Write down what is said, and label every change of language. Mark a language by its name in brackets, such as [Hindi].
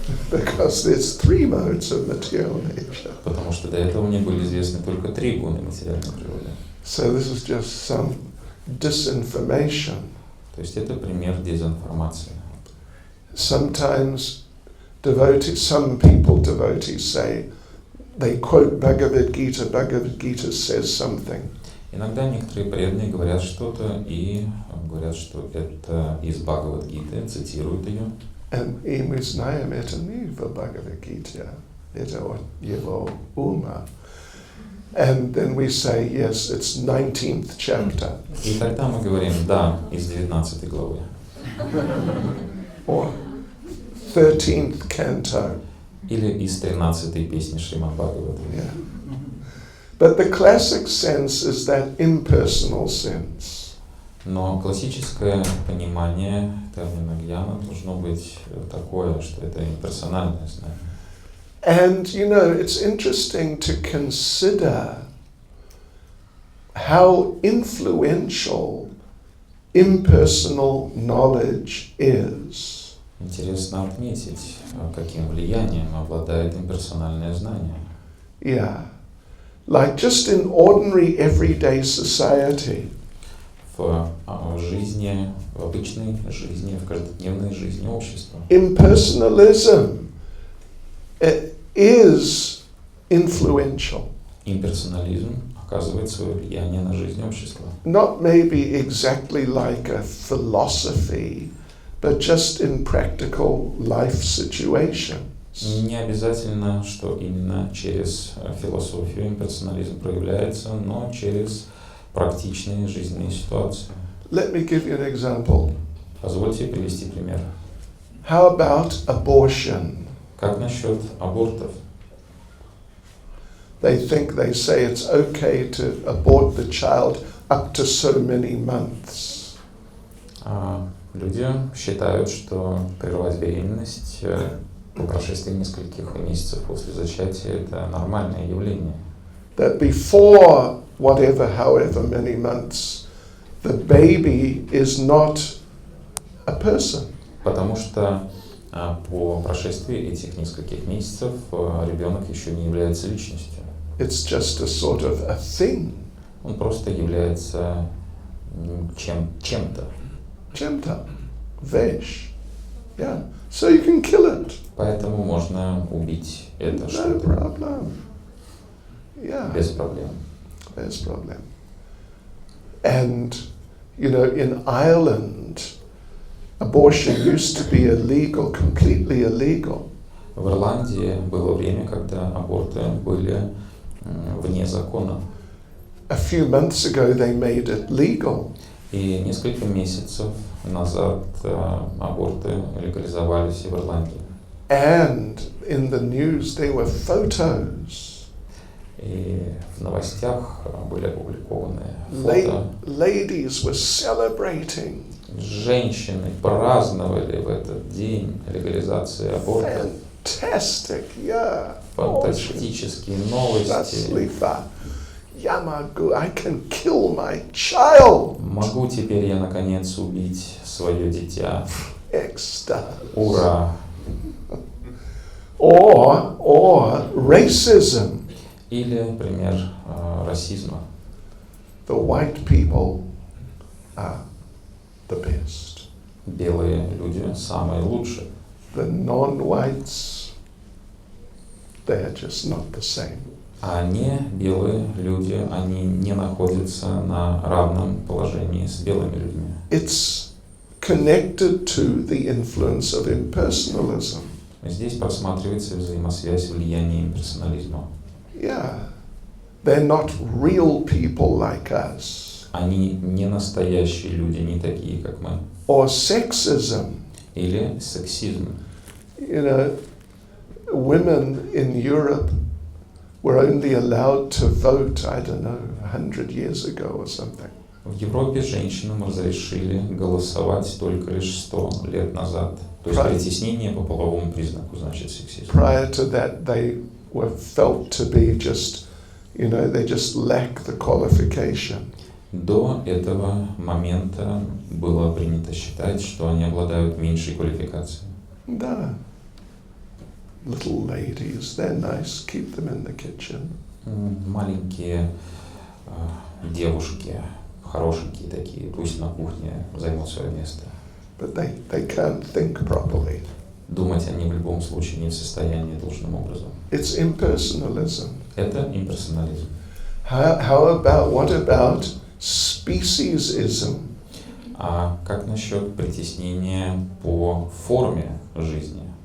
[English] Because there's 3 modes of material nature. [Russian] Потому что до этого мне были известны только 3 гуны материальной природы. [English] So this is just some disinformation. [Russian] То есть это пример дезинформации. [English] Sometimes some devotees say, they quote Bhagavad Gita says something. [Russian] Иногда некоторые преданные говорят что-то и говорят, что это из Бхагавад-гиты, цитируют ее. И мы знаем, это не в Бхагавад-гите, это от его ума. [English] And then we say, yes, it's 19th chapter. [Russian] И тогда мы говорим, да, из 19 главы. [English] Or 13th canto. [Russian] Или из 13-й песни Шримад Бхагавата. [English] Yeah. But the classic sense is that impersonal sense. [Russian] Но классическое понимание термина гьяна должно быть такое, что это имперсональное знание. [English] And, it's interesting to consider how influential impersonal knowledge is. [Russian] Интересно отметить, каким влиянием обладает имперсональное знание. [English] Yeah. Like just in ordinary everyday society. [Russian] В жизни, в обычной жизни, в каждодневной жизни общества. [English] Impersonalism is influential. [Russian] Имперсонализм оказывает свое влияние на жизнь общества. [English] Not maybe exactly like a philosophy, but just in practical life situations. [Russian] Не обязательно, что именно через философию имперсонализм проявляется, но через практичные жизненные ситуации. [English] Let me give you an example. [Russian] Позвольте привести пример. [English] How about abortion? [Russian] Как насчет абортов? [English] They say it's okay to abort the child up to so many months. [Russian] Люди считают, что прервать беременность по прошествии нескольких месяцев после зачатия это нормальное явление. [English] That before however many months, the baby is not a person. [Russian] Потому что по прошествии этих нескольких месяцев ребенок еще не является личностью. [English] It's just a sort of a thing. [Russian] Он просто является чем-то. Чем-то. Вещь. [English] Yeah. So you can kill it. [Russian] Поэтому можно убить это [English] No problem. Yeah. [Russian] без проблем. Без проблем. [English] And, in Ireland, abortion used to be illegal, completely illegal. [Russian] В Ирландии было время, когда аборты были вне закона. [English] A few months ago they made it legal. [Russian] И несколько месяцев назад аборты легализовались в Ирландии. [English] And in the news there were photos. [Russian] И в новостях были опубликованы фото. [English] Ladies were celebrating. [Russian] Женщины праздновали в этот день легализации аборта. [English] Fantastic, yeah. [Russian] Фантастические новости. Счастлива. Я могу, [English] I can kill my child. [Russian] Могу теперь я наконец убить свое дитя. Экстаз. Ура! [English] Or racism. [Russian] Или пример расизма. [English] The white people are the best. [Russian] Белые люди самые лучшие. [English] The non-whites, they're just not the same. [Russian] А не белые люди, они не находятся на равном положении с белыми людьми. [English] It's connected to the influence of impersonalism. [Russian] Здесь просматривается взаимосвязь влияния имперсонализма. [English] Yeah, they're not real people like us. [Russian] Они не настоящие люди, не такие, как мы. [English] Or sexism. [Russian] Или сексизм. [English] You know, women in Europe were only allowed to vote, I don't know, 100 years ago or something. [Russian] В Европе женщинам разрешили голосовать только лишь 100 лет назад. То есть притеснение по половому признаку, значит сексизм. [English] Prior to that, they were felt to be just, you know, they just lack the qualification. [Russian] До этого момента было принято считать, что они обладают меньшей квалификацией. Да. [English] Little ladies, they're nice, keep them in the kitchen. [Russian] Маленькие девушки, хорошенькие такие, пусть на кухне займут свое место. [English] But they can't think properly. [Russian] Думать они в любом случае не в состоянии должным образом. [English] It's impersonalism. [Russian] Это имперсонализм. [English] What about speciesism? [Russian] А как насчет притеснения по форме жизни?